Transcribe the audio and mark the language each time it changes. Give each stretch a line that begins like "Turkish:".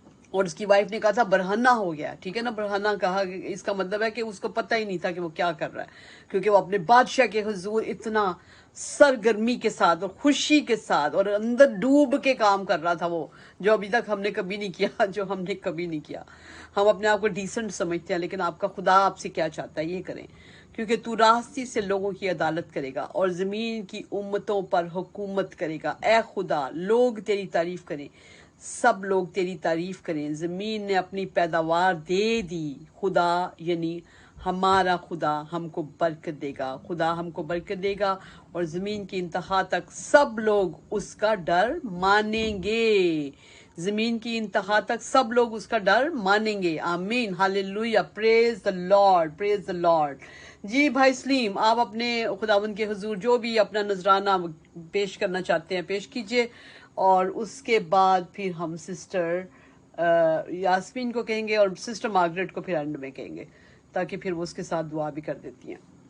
Urdu: اور اس کی وائف نے کہا تھا برہنہ ہو گیا. ٹھیک ہے نا, برہنہ کہا, اس کا مطلب ہے کہ اس کو پتہ ہی نہیں تھا کہ وہ کیا کر رہا ہے, کیونکہ وہ اپنے بادشاہ کے حضور اتنا سرگرمی کے ساتھ اور خوشی کے ساتھ اور اندر ڈوب کے کام کر رہا تھا, وہ جو ابھی تک ہم نے کبھی نہیں کیا. ہم اپنے آپ کو ڈیسنٹ سمجھتے ہیں, لیکن آپ کا خدا آپ سے کیا چاہتا ہے, یہ کریں, کیونکہ تو راستی سے لوگوں کی عدالت کرے گا اور زمین کی امتوں پر حکومت کرے گا. اے خدا, لوگ تیری تعریف کریں, سب لوگ تیری تعریف کریں. زمین نے اپنی پیداوار دے دی. خدا یعنی ہمارا خدا ہم کو برکت دے گا. خدا ہم کو برکت دے گا اور زمین کی انتہا تک سب لوگ اس کا ڈر مانیں گے. زمین کی انتہا تک سب لوگ اس کا ڈر مانیں گے. آمین, ہاللویہ.
English: Praise the Lord, praise the Lord.
Urdu: جی بھائی سلیم, آپ اپنے خداوند کے حضور جو بھی اپنا نذرانہ پیش کرنا چاہتے ہیں پیش کیجئے, اور اس کے بعد پھر ہم سسٹر یاسمین کو کہیں گے اور سسٹر مارگریٹ کو پھر اینڈ میں کہیں گے, تاکہ پھر وہ اس کے ساتھ دعا بھی کر دیتی ہیں.